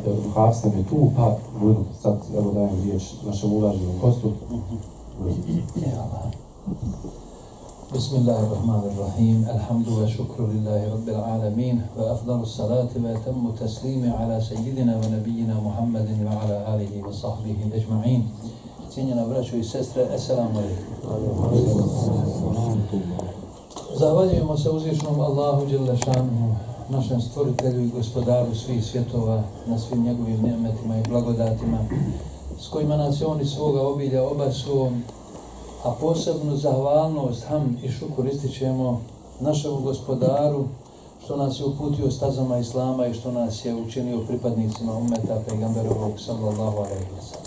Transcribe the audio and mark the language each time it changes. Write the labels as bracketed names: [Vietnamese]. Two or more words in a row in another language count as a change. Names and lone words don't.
[Bosnian] Hafs nam je tu, pa sad evo dajem riječ našem uvaženom gostu. [Arabic] بسم الله الرحمن الرحيم. الحمد والشكر لله رب العالمين. وأفضل الصلاة وأتم التسليم على سيدنا ونبينا محمد وعلى آله وصحبه أجمعين. [Bosnian] Cijenjena braćo i sestre, [Arabic] السلام عليكم. [Bosnian] Zahvaljujemo se uzvišnom Allahu [Arabic] جل شأنه, [Bosnian] našem stvoritelju i gospodaru svih svjetova, na svim njegovim ni'metima i blagodatima s kojima nas je on iz svoga obilja obasuo, a posebnu zahvalnost, hamd i šukur ističemo našemu gospodaru što nas je uputio stazama Islama i što nas je učinio pripadnicima ummeta pejgamberovog [Arabic] صلى الله عليه وسلم.